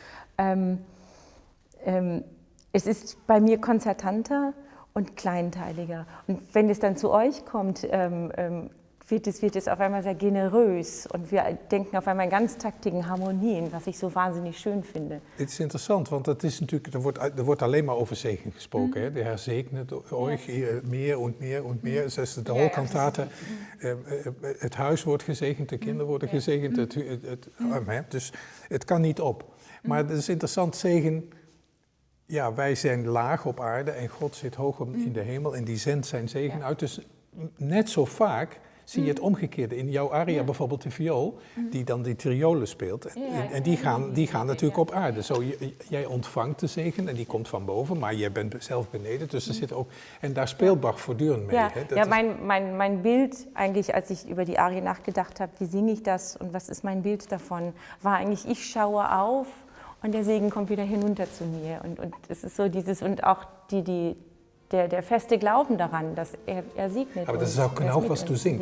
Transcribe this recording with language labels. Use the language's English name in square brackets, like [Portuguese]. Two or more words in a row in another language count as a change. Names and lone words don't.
[German] Es ist bei mir konzertanter und kleinteiliger. Und wenn es dann zu euch kommt, wird es auf einmal sehr generös. Und wir denken auf einmal in ganztaktigen Harmonien, was ich so wahnsinnig schön finde. [Dutch] Het is interessant, want het is natuurlijk, er wordt alleen maar over zegen gesproken. [German] Hè? De Herr segnet euch meer und meer und meer. [Dutch] Dus de whole cantate, het huis wordt gezegend, de kinderen worden gezegend. Dus het kan niet op. Maar het is interessant, zegen, ja, wij zijn laag op aarde en God zit hoog in de hemel en die zendt zijn zegen uit. Dus net zo vaak zie je het omgekeerde. In jouw aria bijvoorbeeld de viool, die dan die triolen speelt. En die gaan natuurlijk op aarde. Zo, jij ontvangt de zegen en die komt van boven, maar jij bent zelf beneden. Dus er zit ook, en daar speelt Bach voortdurend mee. Ja, hè? [German] Mein Bild eigentlich, als ich über die Arie nachgedacht habe, wie singe ich das und was ist mein Bild davon, war eigentlich, ich schaue auf und der Segen kommt wieder hinunter zu mir. Und es ist so dieses, und auch der feste Glauben daran, dass er segnet. Aber das ist auch genau, was du singst.